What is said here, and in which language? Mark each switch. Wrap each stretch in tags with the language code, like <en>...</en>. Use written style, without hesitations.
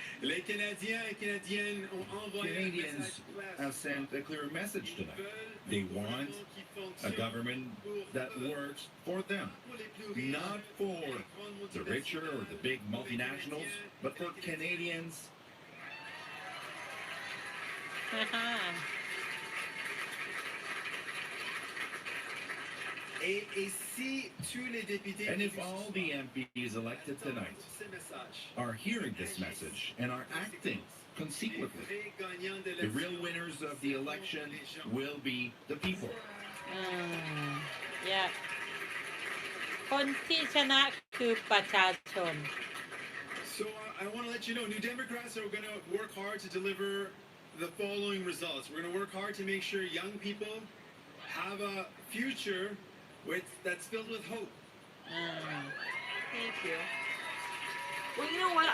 <fr>Les Canadiens et Canadiennes ont envoyé un</fr> <en>Canadians</en> <fr>message clair.</fr> <en>have sent a clear message tonight. They want a government that works for them, not for the richer or the big multinationals, but for Canadians.</en> <fr>Et si tous les députés</fr> <en>And if all the MPs elected tonight are hearing this message and are acting consequently, the real winners of the election will be the people.</en> <th>Yeah คนที่ชนะคือประชาชน</th> <en>So I want to let you know, New Democrats are going to work hard to deliver the following results. We're going to work hard to make sure young people have a future that's filled with hope. Thank you. Well, you know what?</en>